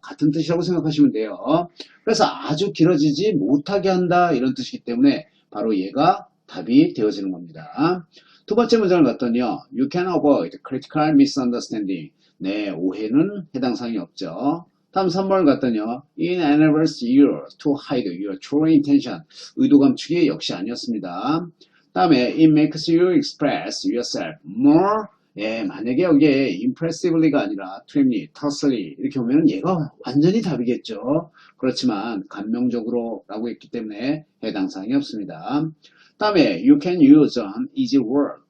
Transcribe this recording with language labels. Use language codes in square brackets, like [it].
[ko] 같은 뜻이라고 생각하시면 돼요. 그래서 아주 길어지지 못하게 한다 이런 뜻이기 때문에 바로 얘가 답이 되어지는 겁니다. 두 번째 문장을 봤더니요. [en] You can avoid critical misunderstanding. [ko] 네, 오해는 해당 사항이 없죠. 다음 3번을 갔더니요. [en] It enables you to hide your true intention. [ko] 의도 감추기 역시 아니었습니다. 다음에 [en] It makes you express yourself more. [ko] 예, 만약에 여기에 impressively가 아니라 trimly, tersely 이렇게 보면 얘가 완전히 답이겠죠. 그렇지만 감명적으로 라고 했기 때문에 해당 사항이 없습니다. 다음에 [en] you can use an easy word.